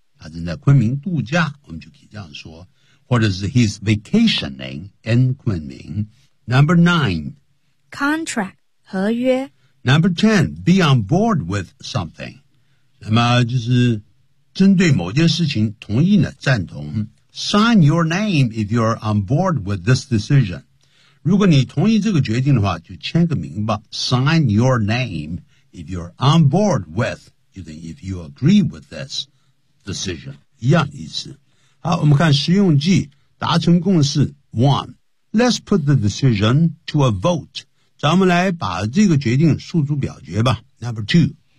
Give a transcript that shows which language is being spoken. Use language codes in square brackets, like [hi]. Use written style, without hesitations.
[zh] 他正在昆明度假我们就可以这样说。 [en] 或者是 he's vacationing in Kunming. Number nine. Contract, 合约。 Number ten, be on board with something. [zh] 那么就是针对某件事情同意呢赞同。 [en] Sign your name if you're on board with this decision. [zh] 如果你同意这个决定的话就签个名吧。 [en] Sign your name if you're on board with if you agree with this decision 一样意思好我们看实用句达成共识 One Let's put the decision to a vote 咱们来把这个决定诉诸表决吧 Number two